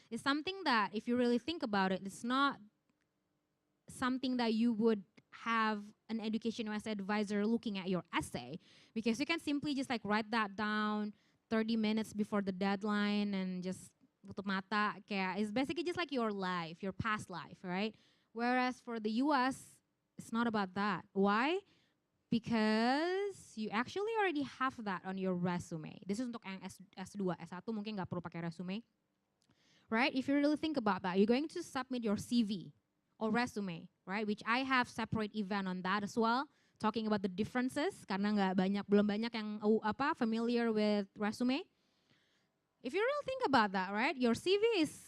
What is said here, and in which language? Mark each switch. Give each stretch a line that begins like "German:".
English: It's something that, if you really think about it, it's not something that you would have an EducationUSA advisor looking at your essay, because you can simply just like write that down 30 minutes before the deadline and just
Indonesian: tutup mata. Kayak,
English: it's basically just like your life, your past life, right? Whereas for the US, it's not about that. Why? Because you actually already have that on your resume. This is
Indonesian: untuk yang S2, S1 mungkin nggak perlu pakai resume.
English: Right? If you really think about that, you're going to submit your CV or resume, right? Which I have separate event on that as well, talking about the differences
Indonesian: karena belum banyak yang
English: familiar with resume. If you really think about that, right? Your CV